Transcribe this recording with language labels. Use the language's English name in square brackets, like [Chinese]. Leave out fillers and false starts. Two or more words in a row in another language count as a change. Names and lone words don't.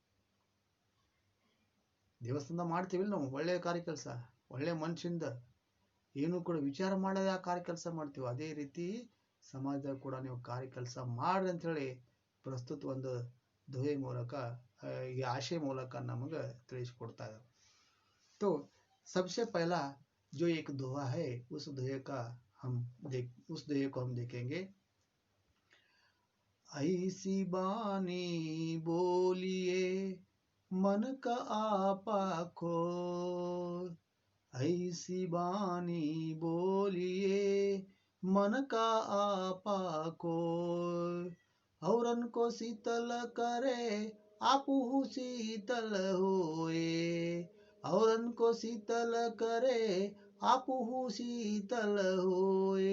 [Kannada] ದೇವಸ್ಥಾನ ಮಾಡ್ತೀವಿ ನಾವು ಒಳ್ಳೆ ಕಾರ್ಯ ಕೆಲಸ, ಒಳ್ಳೆ ಮನುಷ್ಯಂದ ಏನು ಕೂಡ ವಿಚಾರ ಮಾಡದೆ ಆ ಕಾರ್ಯ ಕೆಲಸ ಮಾಡ್ತೀವಿ. ಅದೇ ರೀತಿ ಸಮಾಜದಾಗ ಕೂಡ ನೀವು ಕಾರ್ಯ ಕೆಲಸ ಮಾಡ್ರಿ ಅಂತ ಹೇಳಿ ಪ್ರಸ್ತುತ ಒಂದು ದುಹೆ ಮೂಲಕ ಈ ಆಶಯ ಮೂಲಕ ನಮಗೆ ತಿಳಿಸಿಕೊಡ್ತಾ ಇದ್ದಾರೆ. [Hindi] तो सबसे पहला जो एक दोहा है उस दोहे को हम देखेंगे। ऐसी बानी बोलिए मन का आपा खोए, ऐसी बानी बोलिए मन का आपा खोए, औरन को शीतल करे आपू शीतल होए, औरन को शीतल करे आपू शीतल होए।